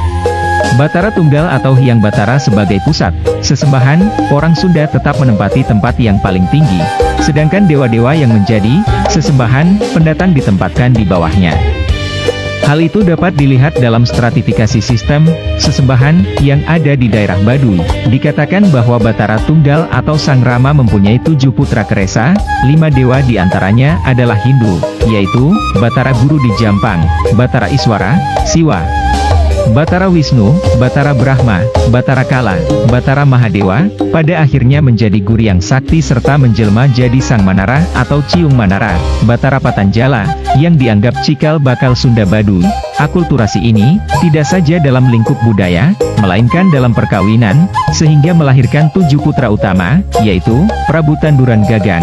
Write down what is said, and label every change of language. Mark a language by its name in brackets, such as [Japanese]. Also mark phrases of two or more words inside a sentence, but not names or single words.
[Indonesian] Batara Tunggal atau Hyang Batara sebagai pusat sesembahan, orang Sunda tetap menempati tempat yang paling tinggi, sedangkan dewa-dewa yang menjadi sesembahan, pendatang ditempatkan di bawahnya. Hal itu dapat dilihat dalam stratifikasi sistem sesembahan yang ada di daerah Baduy. Dikatakan bahwa Batara Tunggal atau Sang Rama mempunyai 7 putra keresa, 5 dewa diantaranya adalah Hindu, yaitu Batara Guru di Jampang, Batara Iswara, Siwa, Batara Wisnu, Batara Brahma, Batara Kala, Batara Mahadewa, pada akhirnya menjadi Guryang Sakti serta menjelma jadi Sang Manara atau Ciung Manara, Batara Patanjala, yang dianggap cikal bakal Sunda Baduy. Akulturasi ini, tidak saja dalam lingkup budaya, melainkan dalam perkawinan, sehingga melahirkan 7 putra utama, yaitu, Prabu Tanduran Gagang.